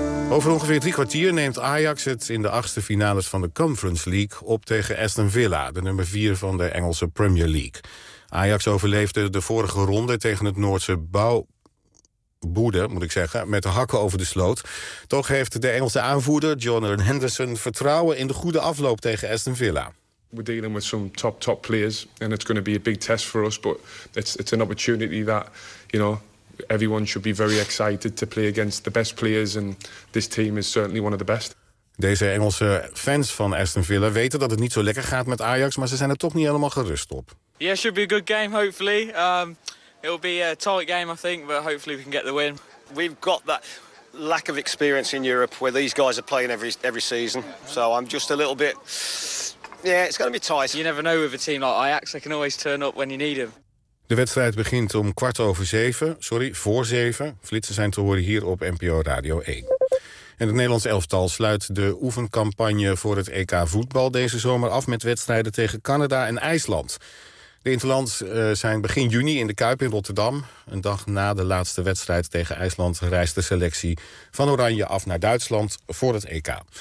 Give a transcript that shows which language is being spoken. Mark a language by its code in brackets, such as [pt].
[nl] Over ongeveer drie kwartier neemt Ajax het in de achtste finales van de Conference League op tegen Aston Villa, de nummer 4 van de Engelse Premier League. Ajax overleefde de vorige ronde tegen het Noordse Boede, moet ik zeggen, met de hakken over de sloot. Toch heeft de Engelse aanvoerder Jordan Henderson vertrouwen in de goede afloop tegen Aston Villa. [en] We're dealing with some top players, and it's going to be a big test for us. But it's an opportunity that, you know, everyone should be very excited to play against the best players, and this team is certainly one of the best. [nl] Deze Engelse fans van Aston Villa weten dat het niet zo lekker gaat met Ajax, maar ze zijn er toch niet helemaal gerust op. [en] Yeah, it should be a good game. Hopefully, it'll be a tight game, I think, but hopefully we can get the win. We've got that lack of experience in Europe, where these guys are playing every season. So I'm just a little bit. Yeah, it's going to be tight. You never know with a team like Ajax. They can always turn up when you need them. [nl] De wedstrijd begint om voor zeven. Flitsen zijn te horen hier op NPO Radio 1. En het Nederlands elftal sluit de oefencampagne voor het EK voetbal deze zomer af met wedstrijden tegen Canada en IJsland. De interlands zijn begin juni in de Kuip in Rotterdam. Een dag na de laatste wedstrijd tegen IJsland reist de selectie van Oranje af naar Duitsland voor het EK.